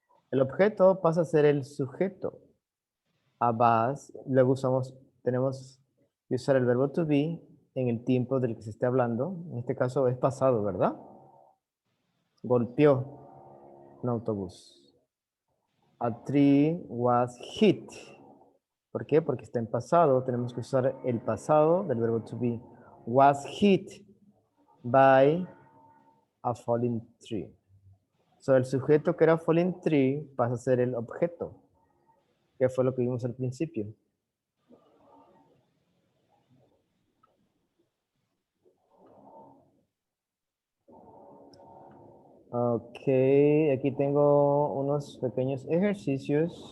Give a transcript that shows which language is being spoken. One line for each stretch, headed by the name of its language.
Spanish: El objeto pasa a ser el sujeto. A bus, luego tenemos que usar el verbo to be en el tiempo del que se esté hablando. En este caso es pasado, ¿verdad? Golpeó un autobús.
English: A tree was hit.
Spanish: ¿Por qué? Porque está en pasado. Tenemos que usar el pasado del verbo to be.
English: Was hit by a falling tree.
Spanish: So, el sujeto que era falling tree pasa a ser el objeto, que fue lo que vimos al principio. Ok, aquí tengo unos pequeños ejercicios.